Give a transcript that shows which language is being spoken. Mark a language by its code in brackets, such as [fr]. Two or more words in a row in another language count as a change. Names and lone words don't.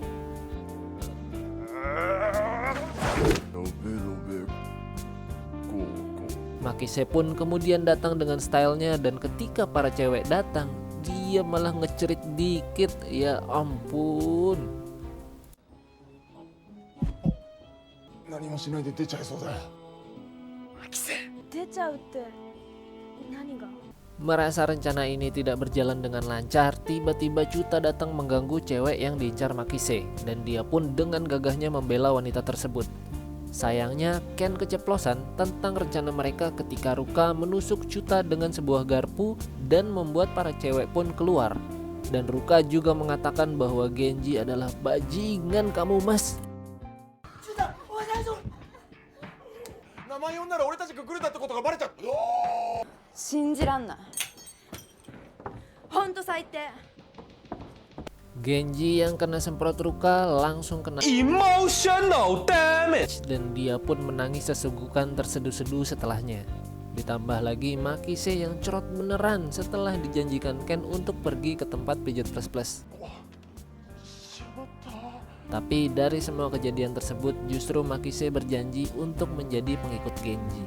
[id] Makise pun kemudian datang dengan stylenya dan ketika para cewek datang, dia malah ngecerit dikit, ya ampun. [ja] 何もしないで出ちゃいそうだよ。出ちゃうって何が？ [id] Merasa rencana ini tidak berjalan dengan lancar, tiba-tiba Chuta datang mengganggu cewek yang diincar Makise dan dia pun dengan gagahnya membela wanita tersebut. Sayangnya Ken keceplosan tentang rencana mereka ketika Ruka menusuk Chuta dengan sebuah garpu dan membuat para cewek pun keluar. Dan Ruka juga mengatakan bahwa Genji adalah bajingan kamu mas. [ja] 名前呼んだら俺たちがグルだってことがバレちゃう。信じらんない。ほんと最低。 [id] Genji yang kena semprot Ruka langsung kena [en] emotional damage [id] dan dia pun menangis sesungguhkan terseduh-seduh setelahnya. Ditambah lagi Makise yang cerot beneran setelah dijanjikan Ken untuk pergi ke tempat pijat plus. Tapi dari semua kejadian tersebut justru Makise berjanji untuk menjadi pengikut Genji.